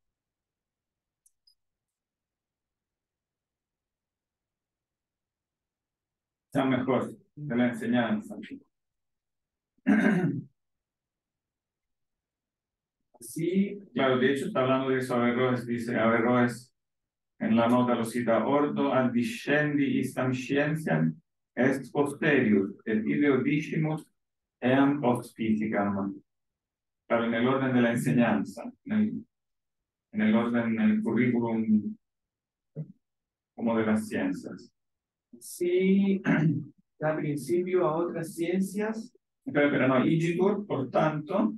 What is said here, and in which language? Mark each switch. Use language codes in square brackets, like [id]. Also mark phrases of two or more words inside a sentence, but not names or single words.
[es] Está mejor, de la enseñanza. Sí, claro, de hecho está hablando de eso Averroes, dice Averroes en la nota lo cita: [la] ordo adviscendi istam scientiam est posterior, et ideo dicimus eam post physicam. [es] Claro, en el orden de la enseñanza, en el orden, en el currículum como de las ciencias. Sí, da principio a otras ciencias. Pero no, igitur, por tanto.